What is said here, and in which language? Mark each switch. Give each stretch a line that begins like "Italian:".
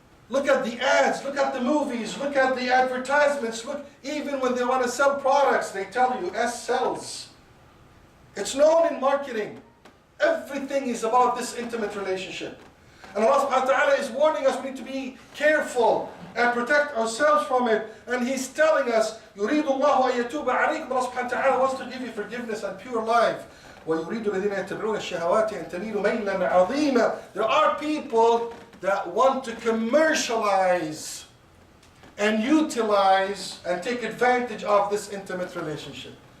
English: Look at the ads, look at the movies, look at the advertisements, look, even when they want to sell products, they tell you S sells. It's known in marketing. Everything is about this intimate relationship. And Allah subhanahu wa ta'ala is warning us, we need to be careful and protect ourselves from it. And He's telling us,
Arabic: يُرِيدُ اللَّهُ أَن يَتُوبَ عَلَيْكُمْ.
English: Allah subhanahu wa ta'ala wants to give you forgiveness and pure life.
Arabic: وَيُرِيدُ الَّذِينَ يَتَّبِعُونَ الشَّهَوَاتِ أَن تَمِيلُوا مَيْلًا عَظِيمًا.
English: There are people that want to commercialize and utilize and take advantage of this intimate relationship.